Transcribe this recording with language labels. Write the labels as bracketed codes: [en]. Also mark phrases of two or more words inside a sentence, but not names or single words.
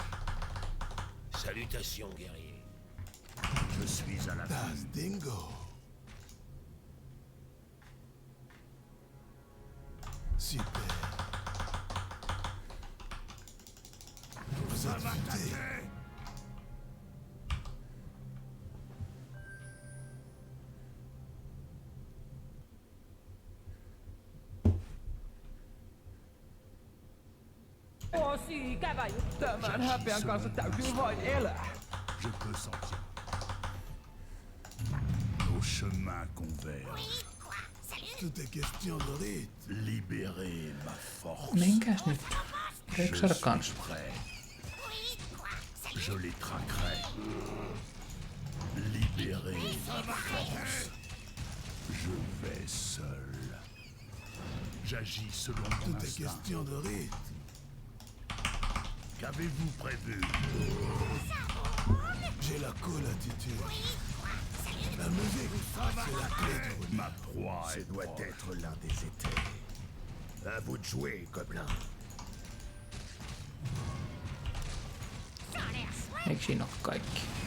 [fr] Salutations, guerrier. Je suis à la Das Dingo. Super. Vous êtes futé. [fi] Tosi ikävä juttu. Tämän häpeän kanssa täytyy vain elää. [fr] Je peux sentir. Nos chemins convergent. Tout est question de rite. Libérer ma force. [fi] Minkäs nyt? [fr] Je [fi] Eikö saada [fr] suis [fi] kans? [fr] prêt. Je les traquerai. Libérer ma force. Je vais seul. J'agis selon mon Tout est instinct. question de rite. Qu'avez-vous prévu? J'ai la cool attitude. La musique, c'est la clé du bonheur. Ma proie Ce est doit proche. être l'un des étés. À vous de jouer, gobelin. [fi] Eikö siinä ole kaikki?